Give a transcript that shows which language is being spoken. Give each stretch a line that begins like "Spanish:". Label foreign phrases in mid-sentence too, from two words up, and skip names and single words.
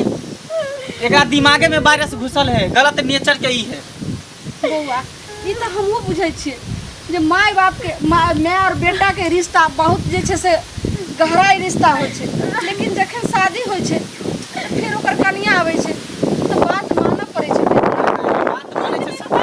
Maithili: एकरा दिमागे में वायरस घुसल है, गलत नेचर के ही है। बउआ ई त हमहु बुझै छी जे माय बाप के माय और बेटा के रिश्ता बहुत जे छै से गहरा रिश्ता होइ छै, लेकिन जखन शादी होइ छै फिर ओकर कनिया आबै छै त बात मानना पड़ै छै। बात माने छै सब।